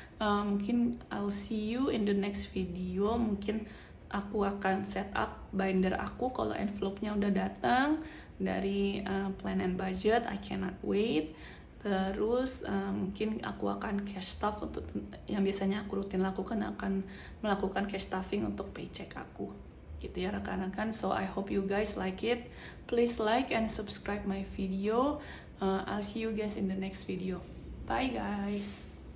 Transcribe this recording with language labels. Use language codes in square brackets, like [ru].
[id] Mungkin [en] I'll see you in the next video. [id] Mungkin aku akan [en] set up binder [id] aku kalau envelope-nya udah datang dari Plan and Budget. [en] I cannot wait. [id] Terus mungkin aku akan cash stuff untuk yang biasanya aku rutin lakukan, akan melakukan [en] cash stuffing [id] untuk paycheck aku gitu ya rekan-rekan. [en] So I hope you guys like it. Please like and subscribe my video. I'll see you guys in the next video. Bye guys.